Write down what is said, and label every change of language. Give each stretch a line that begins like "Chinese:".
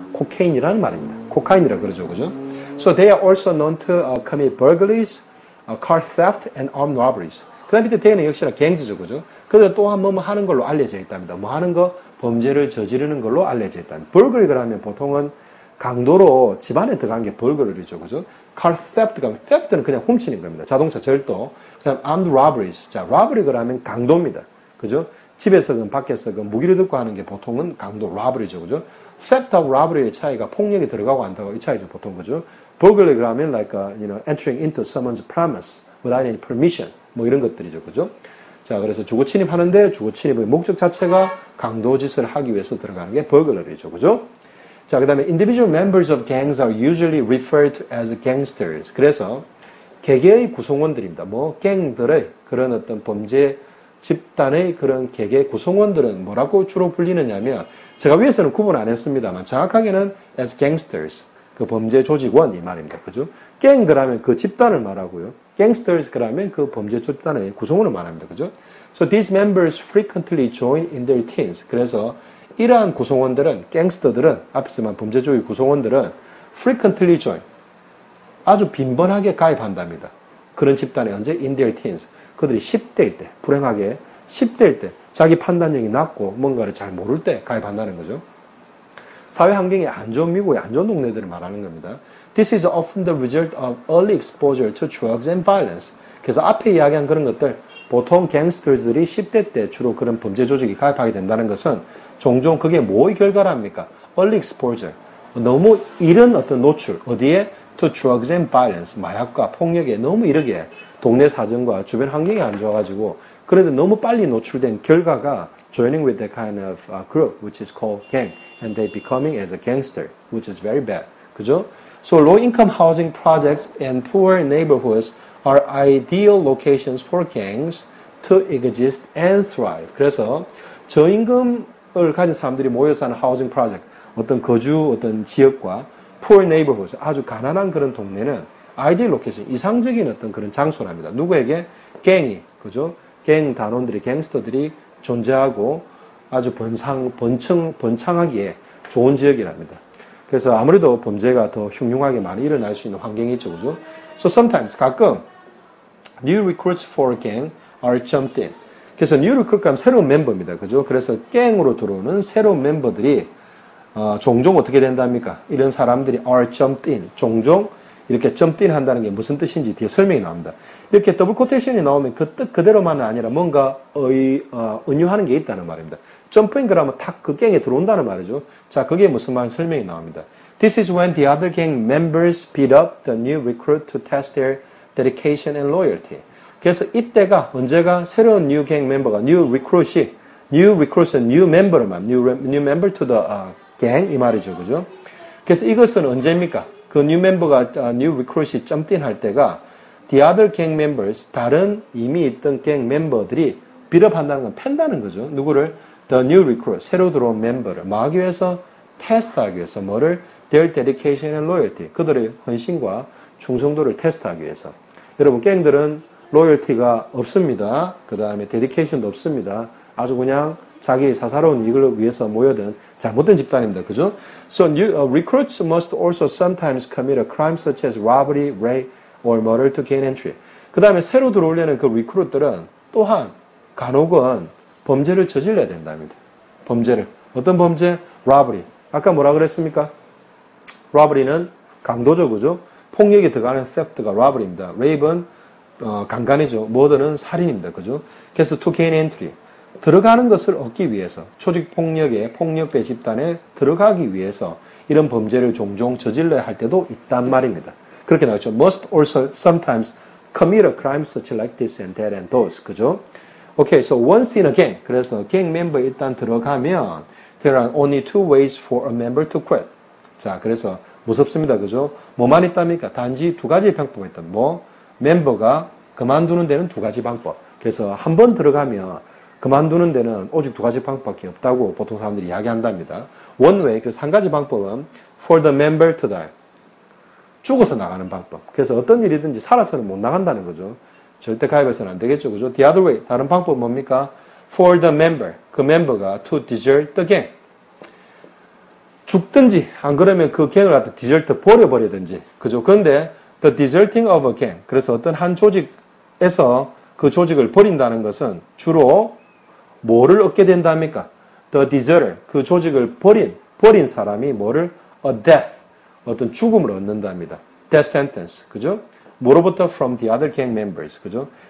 Korean: 코케인이라는 말입니다. 코카인이라 그러죠. 그죠?
English: So they are also known to commit burglaries, car theft, and armed robberies.
Korean: 그 다음 밑에 대는 역시나 갱즈죠. 그죠? 그들 또한 뭐 하는 걸로 알려져 있답니다. 뭐 하는 거? 범죄를 저지르는 걸로 알려져 있답니다. burglary를 하면 보통은 강도로 집안에 들어간 게 burglary죠. 그죠? car theft가, theft는 그냥 훔치는 겁니다. 자동차 절도. 그다음 armed robberies. 자, robbery가 하면 강도입니다. 그죠? 집에서든 밖에서든 무기를 들고 하는 게 보통은 강도, robbery죠. 그죠? theft하고 robbery의 차이가 폭력이 들어가고 안 들어가고 이 차이죠. 보통 그죠? burglary가 하면
English: like entering into someone's premise without any permission.
Korean: 뭐 이런 것들이죠. 그죠? 자, 그래서 주거 침입하는데 주거 침입의 목적 자체가 강도 짓을 하기 위해서 들어가는 게 burglary죠. 그죠? 자, 그 다음에
English: individual members of gangs are usually referred to as gangsters.
Korean: 그래서 개개의 구성원들입니다. 뭐 갱들의 그런 어떤 범죄 집단의 그런 개개 구성원들은 뭐라고 주로 불리느냐면 제가 위에서는 구분 안 했습니다만 정확하게는
English: as gangsters.
Korean: 그 범죄 조직원 이 말입니다. 그죠? 갱 그러면 그 집단을 말하고요. gangsters 그러면 그 범죄 집단의 구성원을 말합니다. 그죠?
English: So these members frequently join in their teams.
Korean: 그래서 이러한 구성원들은, 갱스터들은, 앞에서만 범죄 조직 구성원들은
English: frequently join.
Korean: 아주 빈번하게 가입한답니다. 그런 집단에 언제?
English: in their teens.
Korean: 그들이 10대일 때, 불행하게 10대일 때, 자기 판단력이 낮고 뭔가를 잘 모를 때 가입한다는 거죠. 사회 환경이 안 좋은 미국의 안 좋은 동네들을 말하는 겁니다.
English: This is often the result of early exposure to drugs and violence.
Korean: 그래서 앞에 이야기한 그런 것들, 보통 갱스터들이 10대 때 주로 그런 범죄 조직이 가입하게 된다는 것은 종종 그게 뭐의 결과랍니까?
English: early exposure.
Korean: 너무 이른 어떤 노출, 어디에?
English: to drugs and violence.
Korean: 마약과 폭력에 너무 이르게 동네 사정과 주변 환경이 안 좋아가지고 그래도 너무 빨리 노출된 결과가
English: joining with that kind of group which is called gang and they becoming as a gangster which is very bad. 그죠? So low-income housing projects and poor neighborhoods are ideal locations for gangs to exist and thrive.
Korean: 그래서 저임금을 가진 사람들이 모여 사는 하우징 프로젝트, 어떤 거주, 어떤 지역과 poor neighborhoods, 아주 가난한 그런 동네는 아이디얼 로케이션, 이상적인 어떤 그런 장소랍니다. 누구에게? 갱이, 그죠? 갱 단원들이, 갱스터들이 존재하고 아주 번창하기에 좋은 지역이랍니다. 그래서 아무래도 범죄가 더 흉흉하게 많이 일어날 수 있는 환경이 있죠, 그죠?
English: So sometimes,
Korean: 가끔,
English: new recruits for gang are jumped in.
Korean: 그래서 new recruit 하면 새로운 멤버입니다, 그죠? 그래서 갱으로 들어오는 새로운 멤버들이 종종 어떻게 된답니까? 이런 사람들이
English: are jumped in.
Korean: 종종 이렇게 jumped in 한다는 게 무슨 뜻인지 뒤에 설명이 나옵니다. 이렇게 더블 코테이션이 나오면 그 뜻 그대로만은 아니라 뭔가 은유하는 게 있다는 말입니다. jump in 그러면 탁 그 갱에 들어온다는 말이죠. 자, 그게 무슨 말 설명이 나옵니다.
English: This is when the other gang members beat up the new recruit to test their dedication and loyalty.
Korean: 그래서 이때가 언제가 새로운 new gang 멤버가 new recruit은 new member를 말,
English: new member to the gang
Korean: 이 말이죠, 그죠? 그래서 이것은 언제입니까? 그 new member가 new recruit이 jumped in 할 때가
English: the other gang members
Korean: 다른 이미 있던 gang 멤버들이
English: beat up
Korean: 한다는 건 팬다는 거죠. 누구를?
English: The new recruit
Korean: 새로 들어온 멤버를 뭐 하기 위해서? 테스트하기 위해서 뭐를?
English: Their dedication and loyalty
Korean: 그들의 헌신과 충성도를 테스트하기 위해서. 여러분 갱들은 로열티가 없습니다. 그 다음에 데디케이션도 없습니다. 아주 그냥 자기 사사로운 이익을 위해서 모여든 잘못된 집단입니다. 그죠?
English: So recruits must also sometimes commit a crime such as robbery, rape, or murder to gain entry.
Korean: 그 다음에 새로 들어오려는 그 리크루트들은 또한 간혹은 범죄를 저질러야 된답니다. 범죄를. 어떤 범죄? robbery. 아까 뭐라 그랬습니까? robbery는 강도죠. 그죠? 폭력이 들어가는 theft가 robbery입니다. rape은 강간이죠. murder는 살인입니다. 그죠?
English: 그래서 to gain entry.
Korean: 들어가는 것을 얻기 위해서 조직폭력의 폭력배 집단에 들어가기 위해서 이런 범죄를 종종 저질러야 할 때도 있단 말입니다. 그렇게 나왔죠.
English: Must also sometimes commit a crime such like this and that and those. 그죠? Okay, so once in a gang.
Korean: 그래서 갱 멤버 일단 들어가면
English: there are only two ways for a member to quit.
Korean: 자, 그래서 무섭습니다. 그죠? 뭐만 있답니까? 단지 두 가지의 방법이 있다. 뭐? 멤버가 그만두는 데는 두 가지 방법. 그래서 한 번 들어가면 그만두는 데는 오직 두 가지 방법밖에 없다고 보통 사람들이 이야기한답니다.
English: One way,
Korean: 그래서 한 가지 방법은
English: for the member to die.
Korean: 죽어서 나가는 방법. 그래서 어떤 일이든지 살아서는 못 나간다는 거죠. 절대 가입해서는 안 되겠죠. 그죠?
English: The other way,
Korean: 다른 방법은 뭡니까?
English: For the member,
Korean: 그 멤버가
English: to desert the gang.
Korean: 죽든지, 안 그러면 그 갱을 갖다 desert 버려버리든지. 그죠?
English: 그런데 the deserting of a gang.
Korean: 그래서 어떤 한 조직에서 그 조직을 버린다는 것은 주로 뭐를 얻게 된답니까?
English: The deserter,
Korean: 그 조직을 버린 사람이 뭐를?
English: A death,
Korean: 어떤 죽음을 얻는답니다.
English: Death sentence, 그죠?
Korean: 뭐로부터?
English: From the other gang members, 그죠?